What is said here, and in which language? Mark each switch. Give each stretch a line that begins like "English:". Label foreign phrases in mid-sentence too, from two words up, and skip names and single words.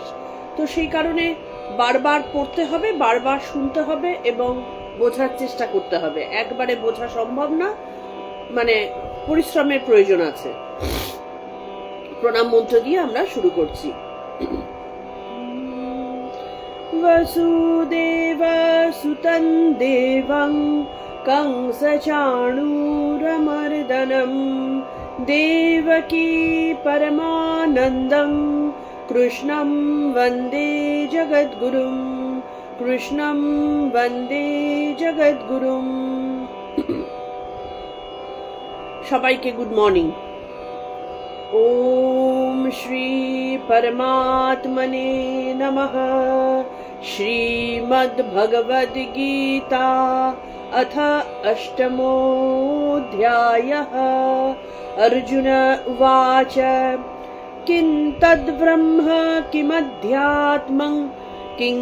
Bangla: তো সেই কারণে বারবার পড়তে হবে, বারবার শুনতে হবে এবং বোঝার চেষ্টা করতে হবে। একবারে বোঝা সম্ভব না, মানে পরিশ্রমের প্রয়োজন আছে। প্রণাম মন্ত্র দিয়ে আমরা শুরু করছি।
Sanskrit: বসুদেব সুতং দেবং कंसचाणूरमर्दनं देवकी परमानन्दं कृष्णं वन्दे जगद्गुरुं कृष्णं वन्दे जगद्गुरुं।
Bangla: সবাইকে
English: good morning.
Sanskrit: ओम श्री परमात्मने नमः। श्रीमद् भगवद गीता अथ अष्टमोऽध्यायः। अर्जुन उवाच किं तद्ब्रह्म किमध्यात्मं किं